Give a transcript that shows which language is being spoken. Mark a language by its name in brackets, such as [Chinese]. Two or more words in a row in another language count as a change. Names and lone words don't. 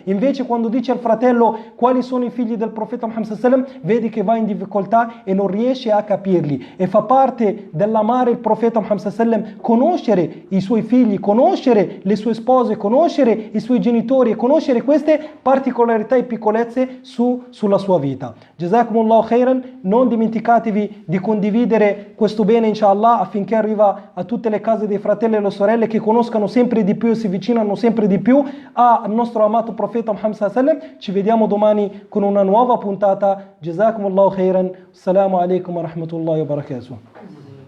[Italian] Invece quando dici al fratello quali sono i figli del profeta Muhammad, vedi che va in difficoltà e non riesce a capirli. E fa parte dell'amare il profeta Muhammad, conoscere i suoi figli, conoscere le sue spose, conoscere i suoi genitori e conoscere queste particolarità e piccolezze sulla sua vita. [Arabic] جزاكم الله خيرا. [Italian] Non dimenticatevi di condividere questo bene, inshallah, affinché arriva a tutte le case dei fratelli e le sorelle, che conoscano sempre di più e si avvicinano sempre di più al nostro amato profeta Muhammad [Arabic] صلى الله عليه وسلم. [Italian] Ci vediamo domani con una nuova puntata. [Arabic] جزاكم الله خيرا. السلام عليكم ورحمة الله وبركاته.